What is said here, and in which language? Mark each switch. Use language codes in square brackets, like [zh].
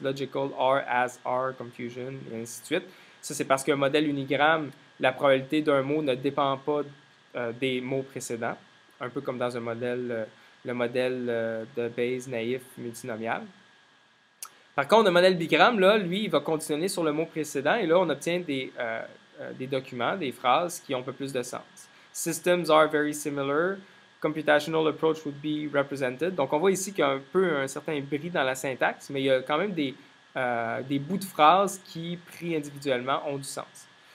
[en] Logical, R, as, R, confusion, [fr] et ainsi de suite. Ça, c'est parce qu'un modèle unigramme, la probabilité d'un mot ne dépend pas des mots précédents, un peu comme dans un modèle, le modèle de Bayes naïf multinomial. Par contre, le modèle bigramme, là, lui, il va conditionner sur le mot précédent et là, on obtient des documents, des phrases qui ont un peu plus de sens. [en] Systems are very similar. Computational approach would be represented. [fr] Donc, on voit ici qu'il y a un peu un certain bris dans la syntaxe, mais il y a quand même des bouts de phrases qui, pris individuellement, ont du sens.